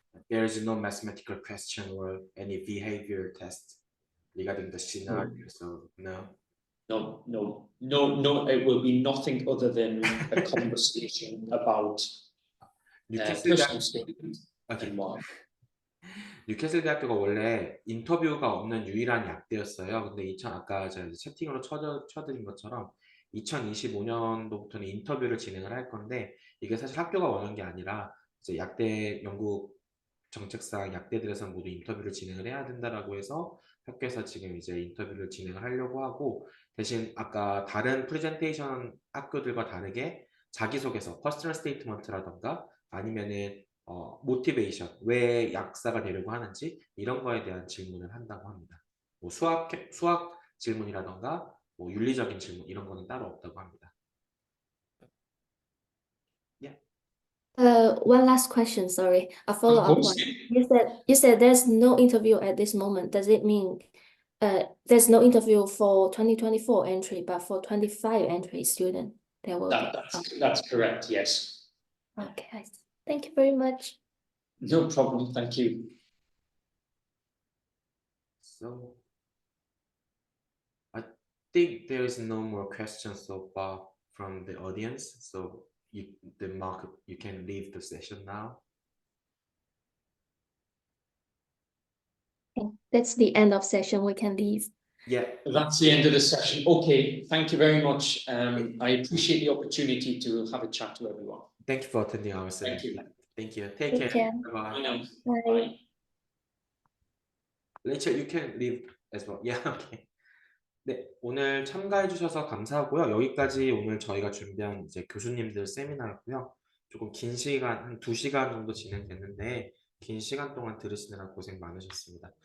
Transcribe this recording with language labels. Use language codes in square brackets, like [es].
[en] There is no mathematical question or any behavior test regarding the scenario, so no. No, it will be nothing other than a conversation about personal statement and why. [ko] 뉴캐슬대학교가 원래 인터뷰가 없는 유일한 약대였어요. 근데 아까 제가 채팅으로 쳐드린 것처럼 2025년도부터는 인터뷰를 진행을 할 건데, 이게 사실 학교가 원하는 게 아니라 이제 약대 영국 정책상 약대들에서 모두 인터뷰를 진행을 해야 된다라고 해서 학교에서 지금 이제 인터뷰를 진행을 하려고 하고, 대신 아까 다른 프레젠테이션 학교들과 다르게 자기소개서, 퍼스널 스테이트먼트라던가 아니면은 모티베이션, 왜 약사가 되려고 하는지 이런 거에 대한 질문을 한다고 합니다. 뭐 수학 질문이라던가 뭐 윤리적인 질문 이런 거는 따로 없다고 합니다. [en] One last question, sorry. A follow-up one. You said there's no interview at this moment. Does it mean there's no interview for 2024 entry, but for 25 entry student there will be? That's correct, yes. Okay, thank you very much. No problem, thank you. So I think there is no more questions so far from the audience. So Mark, you can leave the session now. Okay, that's the end of session. We can leave. Yeah, that's the end of the session. Okay, thank you very much. I appreciate the opportunity to have a chat to everyone. Thank you for attending our session. Thank you. Take care. Bye. Bye. Rachel, you can leave as well. Yeah, okay. [ko] 네, 오늘 참가해 주셔서 감사하고요. 여기까지 오늘 저희가 준비한 이제 교수님들 세미나였고요. 조금 긴 시간, 한 2시간 정도 진행됐는데 긴 시간 동안 들으시느라 고생 많으셨습니다.